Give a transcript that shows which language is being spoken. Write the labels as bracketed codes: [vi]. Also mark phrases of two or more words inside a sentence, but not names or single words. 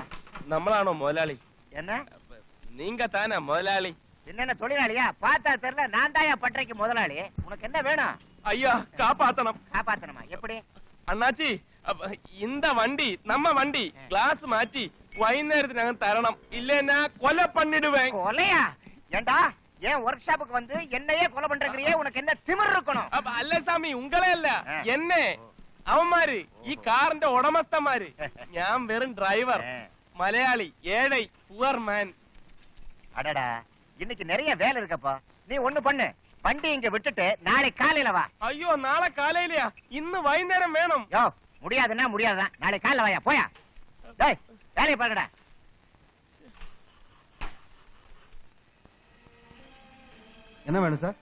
[ml] നമ്മളാണോ മുതലാളി? [ta] என்ன நீங்க தானே முதலாளி? என்ன தொழிலாளியா? பார்த்தா தெரியல. நான் தான் பட்டறைக்கு முதலாளி. உனக்கு என்ன வேணும்? ஐயா காப்பாத்தணும். காப்பாத்தணுமா? எப்படி? அண்ணாச்சி இந்த வண்டி நம்ம வண்டி கிளாஸ் மாറ്റി [ml] വൈകുന്നേരത്തിനകം തരണം. [ta] இல்லைன்னா கொலை பண்ணிடுவேன். கொலையா? ஏண்டா ஏன் ஒர்க் ஷாப்புக்கு வந்து என்னையே கொலை பண்றீங்க? உனக்கு என்ன திமிர் இருக்கணும்? [ml] അല്ല സ്വാമി ഉങ്ങളെ അല്ല എന്നെ. അവന്മാര് ഈ കാറിന്റെ ഉടമസ്ഥന്മാര്. ഞാൻ വെറും ഡ്രൈവർ. മലയാളി, ഏഴை, [en] poor man. [ta] அடடா, இன்னைக்கு நிறைய வேலை இருக்கப்பா. நீ ஒண்ணு பண்ணு, வண்டி இங்க விட்டுட்டு நாளை காலையில வா. ஐயோ நாளை காலையிலயா? இன்னு வைகுന്നേരം வேணும். யோ முடியாதுன்னா முடியாதுதான். நாளை காலையில வாயா. போயா. டேய் வேலையை பாருங்கடா. என்ன வேணும் சார்?